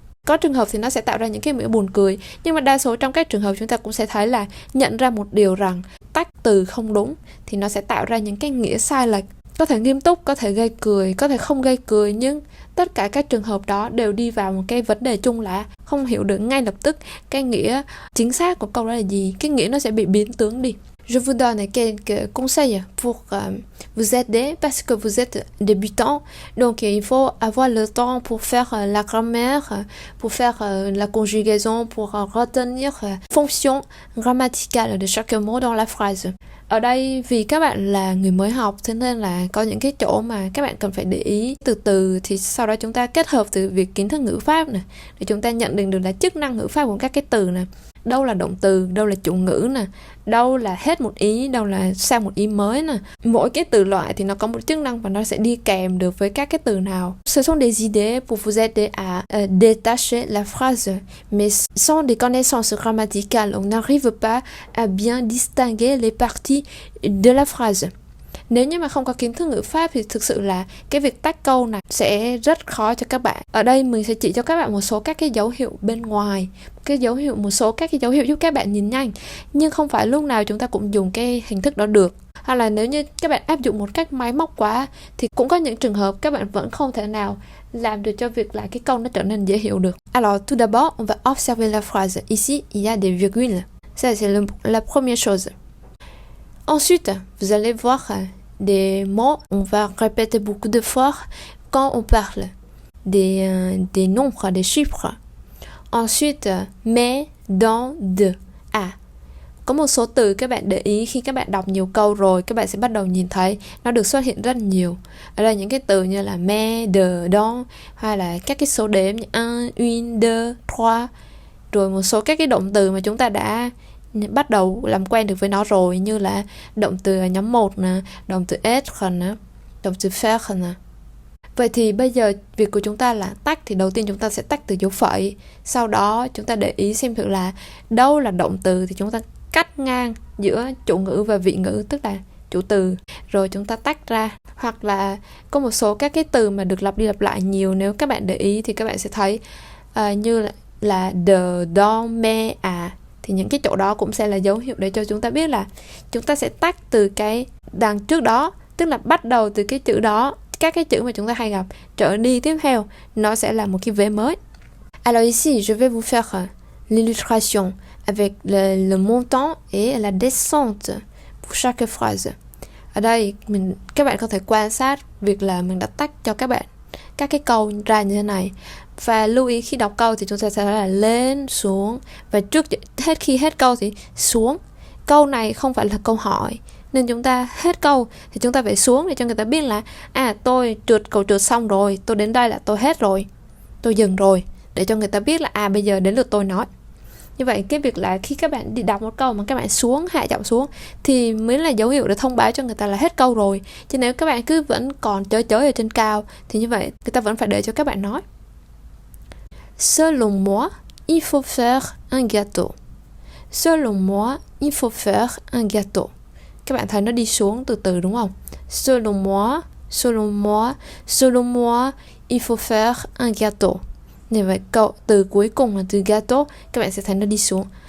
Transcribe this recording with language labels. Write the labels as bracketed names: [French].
[Vietnamese] Có trường hợp thì nó sẽ tạo ra những cái nghĩa buồn cười, nhưng mà đa số trong các trường hợp chúng ta cũng sẽ thấy là nhận ra một điều rằng tách từ không đúng thì nó sẽ tạo ra những cái nghĩa sai lệch. Có thể nghiêm túc, có thể gây cười, có thể không gây cười, nhưng tất cả các trường hợp đó đều đi vào một cái vấn đề chung là không hiểu được ngay lập tức cái nghĩa chính xác của câu đó là gì, cái nghĩa nó sẽ bị biến tướng đi. [French] Je vous donne quelques conseils pour vous aider parce que vous êtes débutant. Donc il faut avoir le temps pour faire la grammaire, pour faire la conjugaison, pour retenir la fonction grammaticale de chaque mot dans la phrase. [Vietnamese] Ở đây vì các bạn là người mới học, thế nên là có những cái chỗ mà các bạn cần phải để ý từ từ, thì sau đó chúng ta kết hợp từ việc kiến thức ngữ pháp này để chúng ta nhận định được là chức năng ngữ pháp của các cái từ này. Đâu là động từ, đâu là chủ ngữ nè, đâu là hết một ý, đâu là sang một ý mới nè. Mỗi cái từ loại thì nó có một chức năng và nó sẽ đi kèm được với các cái từ nào. [French] Ce sont des idées pour vous aider à détacher la phrase, mais sans des connaissances grammaticales, on n'arrive pas à bien distinguer les parties de la phrase. [Vietnamese] Nếu như mà không có kiến thức ngữ pháp thì thực sự là cái việc tách câu này sẽ rất khó cho các bạn. Ở đây mình sẽ chỉ cho các bạn một số các cái dấu hiệu bên ngoài, một số các cái dấu hiệu giúp các bạn nhìn nhanh. Nhưng không phải lúc nào chúng ta cũng dùng cái hình thức đó được. Hay là nếu như các bạn áp dụng một cách máy móc quá thì cũng có những trường hợp các bạn vẫn không thể nào làm được cho việc là cái câu nó trở nên dễ hiểu được. [French] Alors tout d'abord, on va observer la phrase. Ici, il y a des virgules. Ça c'est la première chose. Ensuite, vous allez voir des mots, on va répéter beaucoup de fois quand on parle des nombres, des chiffres. Ensuite, mais, dans, de, à. [Vietnamese] Có một số từ các bạn để ý khi các bạn đọc nhiều câu rồi, các bạn sẽ bắt đầu nhìn thấy nó được xuất hiện rất nhiều. Ở đây những cái từ như là mais, de, donc, hay là các cái số đếm như un, une, deux, trois. Rồi một số các cái động từ mà chúng ta đã bắt đầu làm quen được với nó rồi, như là động từ nhóm 1 nè, động từ être nè, động từ faire nè. Vậy thì bây giờ việc của chúng ta là tách, thì đầu tiên chúng ta sẽ tách từ dấu phẩy. Sau đó chúng ta để ý xem thử là đâu là động từ thì chúng ta cắt ngang giữa chủ ngữ và vị ngữ, tức là chủ từ, rồi chúng ta tách ra. Hoặc là có một số các cái từ mà được lặp đi lặp lại nhiều, nếu các bạn để ý thì các bạn sẽ thấy như là de, donc, mais, à, thì những cái chỗ đó cũng sẽ là dấu hiệu để cho chúng ta biết là chúng ta sẽ tách từ cái đằng trước đó, tức là bắt đầu từ cái chữ đó, các cái chữ mà chúng ta hay gặp, trở đi tiếp theo nó sẽ là một cái vế mới. [French] Alors ici je vais vous faire l'illustration avec le montant et la descente pour chaque phrase. [Vietnamese] Ở đây các bạn có thể quan sát việc là mình đã tách cho các bạn các cái câu ra như thế này. Và lưu ý khi đọc câu thì chúng ta sẽ là lên, xuống, và khi hết câu thì xuống. Câu này không phải là câu hỏi, nên chúng ta hết câu thì chúng ta phải xuống để cho người ta biết là tôi trượt cầu trượt xong rồi, tôi đến đây là tôi hết rồi, tôi dừng rồi, để cho người ta biết là bây giờ đến lượt tôi nói. Như vậy cái việc là khi các bạn đi đọc một câu mà các bạn xuống, hạ giọng xuống thì mới là dấu hiệu để thông báo cho người ta là hết câu rồi. Chứ nếu các bạn cứ vẫn còn chới ở trên cao thì như vậy người ta vẫn phải để cho các bạn nói. [French] Selon moi, il faut faire un gâteau. Selon moi, il faut faire un gâteau. [Vietnamese] Các bạn thấy nó đi xuống từ từ đúng không? [French] Selon moi, selon moi, selon moi, il faut faire un gâteau. [Vietnamese] Như vậy từ cuối cùng là từ gâteau, các bạn sẽ thấy nó đi xuống.